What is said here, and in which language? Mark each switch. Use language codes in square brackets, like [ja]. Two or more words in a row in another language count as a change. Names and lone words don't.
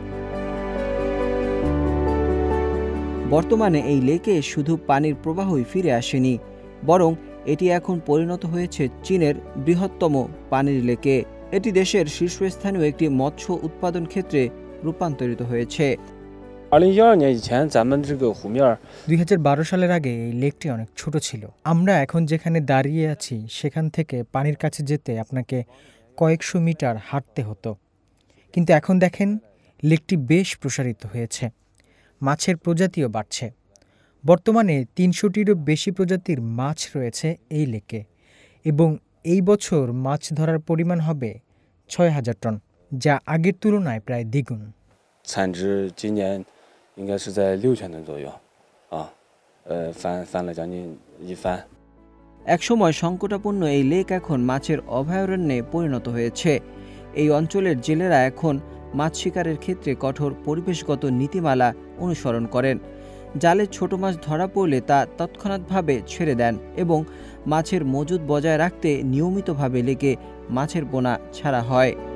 [bn] বর্তমানে এই লেকে শুধু পানির প্রবাহই ফিরে আসেনি, বরং এটি এখন পরিণত হয়েছে চীনের বৃহত্তম পানির লেকে। এটি দেশের শীর্ষস্থানীয় একটি মৎস্য উৎপাদন ক্ষেত্রে রূপান্তরিত হয়েছে। [zh] 2012 年以前，咱们这个湖面 [bn] 2012 সালের আগে এই লেকটি অনেক ছোট ছিল। আমরা এখন যেখানে দাঁড়িয়ে আছি সেখান থেকে পানির কাছে যেতে আপনাকে কয়েকশো মিটার হাঁটতে হতো, কিন্তু এখন দেখেন লেকটি বেশ প্রসারিত হয়েছে। মাছের প্রজাতিও বাড়ছে। বর্তমানে 300টিরও বেশি প্রজাতির মাছ রয়েছে এই লেকে এবং এই বছর মাছ ধরার পরিমাণ হবে 6000 টন, যা আগের তুলনায় প্রায় দ্বিগুণ। [zh] 产值今年应该是在6000吨左右，翻了将近1番。 [bn] একসময় সংকটাপন্ন এই লেক এখন মাছের অভয়ারণ্যে পরিণত হয়েছে। এই অঞ্চলের জেলেরা এখন মাছ শিকারের ক্ষেত্রে কঠোর পরিবেশগত নীতিমালা অনুসরণ করেন। জালে ছোট মাছ ধরা পড়লে তা তৎক্ষণাৎভাবে ছেড়ে দেন এবং মাছের মজুদ বজায় রাখতে নিয়মিতভাবে লেকে মাছের পোনা ছাড়া হয়।